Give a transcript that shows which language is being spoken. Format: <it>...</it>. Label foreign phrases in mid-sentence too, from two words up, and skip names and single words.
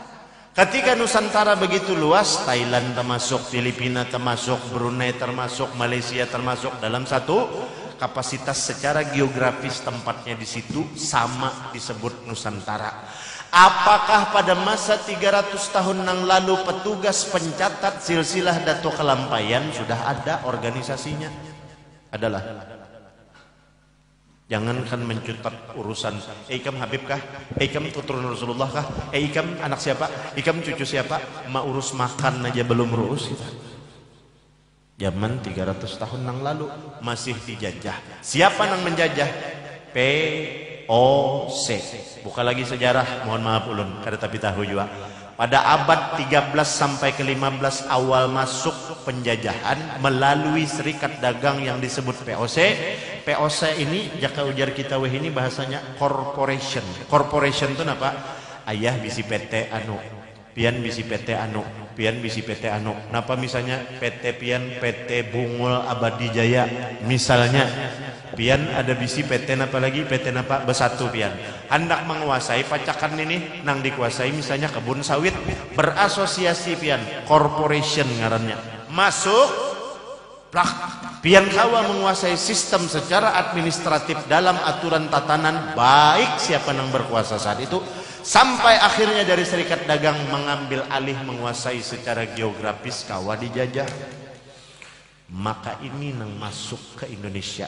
<id>Ketika Nusantara begitu luas, Thailand termasuk, Filipina termasuk, Brunei termasuk, Malaysia termasuk dalam satu kapasitas secara geografis tempatnya di situ sama disebut Nusantara. Apakah pada masa 300 tahun yang lalu petugas pencatat silsilah Dato Kelampaian sudah ada organisasinya? Adalah.</id> <bjn>Jangankan mencatat urusan ikam Habib kah? Ikam keturunan Rasulullah kah? Ikam anak siapa? Ikam cucu siapa?</bjn> <id>Ma urus makan aja belum urus kita. Zaman 300 tahun yang lalu masih dijajah. Siapa yang menjajah? POC.</id> <bjn>Buka lagi sejarah, mohon maaf ulun kada tapi tahu juga.</bjn> <id>Pada abad 13 sampai ke 15 awal masuk penjajahan melalui serikat dagang yang disebut POC.</id> <bjn>POC ini jaka ujar kita weh ini bahasanya corporation.</bjn> <id>Corporation itu apa?</id> <bjn>Ayah bisi PT anu, pian bisi PT anu, pian bisi PT anu. Napa misalnya PT pian PT Bungul Abadi Jaya misalnya. Pian ada bisi PT napa lagi, PT napa besatu pian hendak menguasai pacakan ini nang dikuasai misalnya kebun sawit, berasosiasi pian corporation ngarannya masuk plak pian kawa menguasai sistem secara administratif dalam aturan tatanan baik siapa nang berkuasa saat itu, sampai akhirnya dari serikat dagang mengambil alih menguasai secara geografis kawa dijajah.</bjn> <id>Maka ini yang masuk ke Indonesia.</id>